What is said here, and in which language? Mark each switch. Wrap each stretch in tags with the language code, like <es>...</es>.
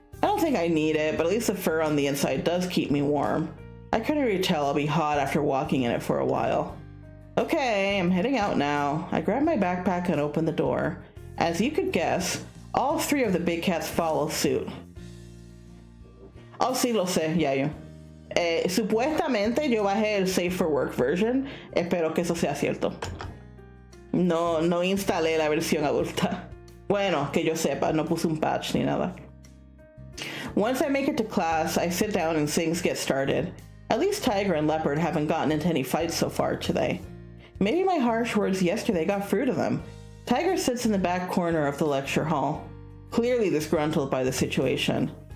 <en>I don't think I need it, but at least the fur on the inside does keep me warm. I can already tell I'll be hot after walking in it for a while. Okay, I'm heading out now. I grab my backpack and open the door. As you could guess, all three of the big cats follow suit.</en> <es>Oh, sí, lo sé, Yayo. Supuestamente yo bajé el Safe for Work version. Espero que eso sea cierto. No instalé la versión adulta. Bueno, que yo sepa, no puse un patch ni nada.</es> <en>Once I make it to class, I sit down and things get started. At least Tiger and Leopard haven't gotten into any fights so far today. Maybe my harsh words yesterday got through to them. Tiger sits in the back corner of the lecture hall, clearly disgruntled by the situation.</en>